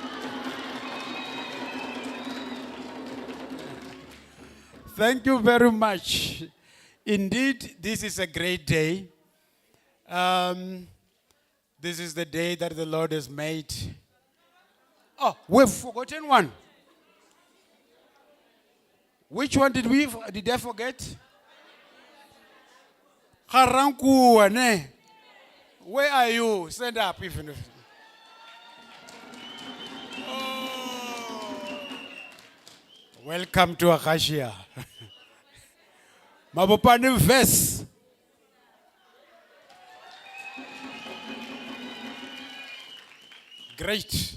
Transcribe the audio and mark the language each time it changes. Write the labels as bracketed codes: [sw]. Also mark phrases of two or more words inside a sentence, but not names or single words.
[en] Thank you very much. Indeed, this is a great day. This is the day that the Lord has made. Oh, we've forgotten one. Which one did I forget? Ga-Rankuwa, ne? Where are you? Stand up even if. Oh. Welcome to Akasia. Mabopane verse. Great.